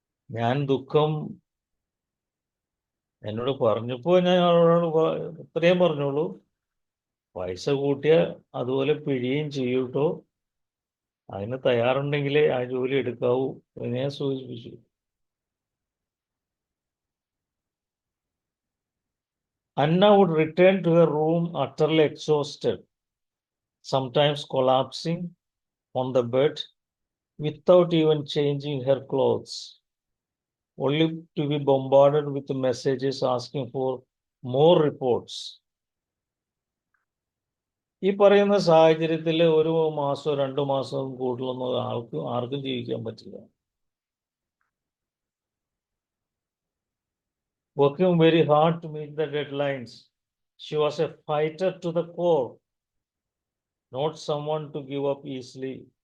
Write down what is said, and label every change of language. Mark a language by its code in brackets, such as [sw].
[ml] ഞാൻ ദുഃഖം എന്നോട് പറഞ്ഞപ്പോ ഞാൻ അവരോട് ഇത്രയും പറഞ്ഞോളൂ, പൈസ കൂട്ടിയ അതുപോലെ പിഴിയും ചെയ്യൂട്ടോ, അതിന് തയ്യാറുണ്ടെങ്കിലേ ആ ജോലി എടുക്കാവൂ എന്ന് ഞാൻ സൂചിപ്പിച്ചു. [en] Anna would return to her room utterly exhausted, sometimes collapsing on the bed without even changing her clothes, only to be bombarded with messages asking for more reports. [ml] ഈ പറയുന്ന സാഹചര്യത്തിൽ 1 മാസമോ 2 മാസവും കൂടുതലൊന്നും ആർക്കും ജീവിക്കാൻ പറ്റില്ല. [en] Working very hard to meet the deadlines. She was a fighter to the core, not someone to give up easily.